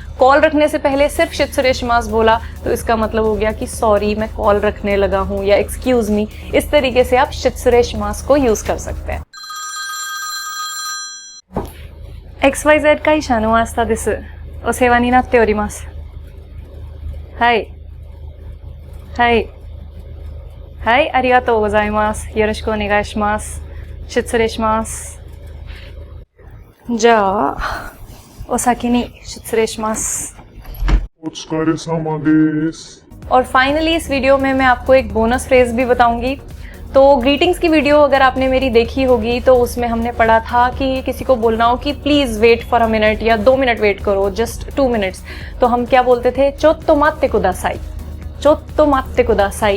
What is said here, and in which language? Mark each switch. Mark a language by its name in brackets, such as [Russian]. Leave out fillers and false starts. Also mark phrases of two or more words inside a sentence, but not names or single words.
[Hindi] कॉल रखने से पहले सिर्फ शित्सुरेशिमास बोला तो इसका मतलब हो गया कि सॉरी मैं कॉल रखने लगा हूँ या [English] excuse me. [Hindi] इस तरीके से आप शित्सुरेशिमास को यूज कर सकते हैं। [Japanese] XYZ会社の明日です。お世話になっております。はい。はいはい、ありがとうございます。よろしくお願いします。失礼します。じゃあ、お先に失礼します。お疲れ様です。 [Hindi] और फाइनली इस वीडियो में मैं आपको एक [English] bonus phrase [Hindi] भी बताऊंगी। तो ग्रीटिंग्स की वीडियो अगर आपने मेरी देखी होगी तो उसमें हमने पढ़ा था कि किसी को बोलना हो कि [English] please wait for a minute [Hindi] या 2 मिनट वेट करो, [English] just 2 minutes, [Hindi] तो हम क्या बोलते थे? [Japanese] ちょっと待ってください、ちょっと待ってください.